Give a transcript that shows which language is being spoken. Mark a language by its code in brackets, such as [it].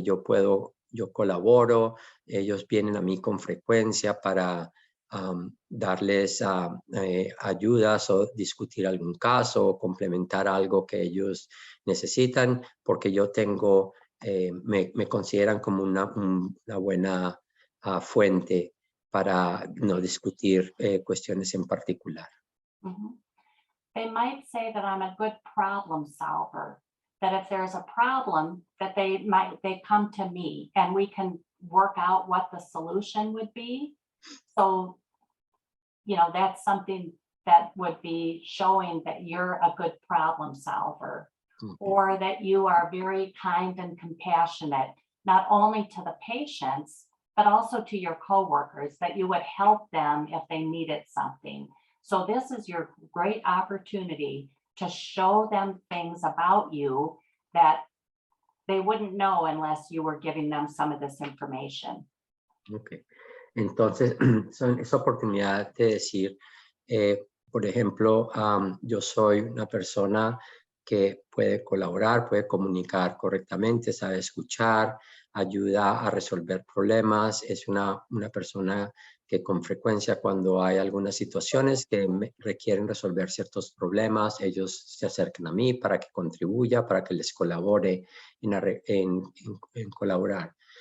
[es] Yo colaboro, ellos vienen a mí con frecuencia para darles ayudas o discutir algún caso o complementar algo que ellos necesitan, porque yo tengo, me consideran como una buena fuente para no discutir cuestiones en particular. Mhm. [en] They might say that I'm a good problem solver, that if there's a problem that they come to me and we can work out what the solution would be. So, you know, that's something that would be showing that you're a good problem solver, or that you are very kind and compassionate, not only to the patients, but also to your coworkers, that you would help them if they needed something. So this is your great opportunity to show them things about you that they wouldn't know unless you were giving them some of this information. Okay. [es] Entonces, es oportunidad de decir, por ejemplo, yo soy una persona que puede colaborar, puede comunicar correctamente, sabe escuchar, ayuda a resolver problemas, es una persona que con frecuencia cuando hay algunas situaciones que requieren resolver ciertos problemas, ellos se acercan a mí para que contribuya, para que les colabore en colaborar.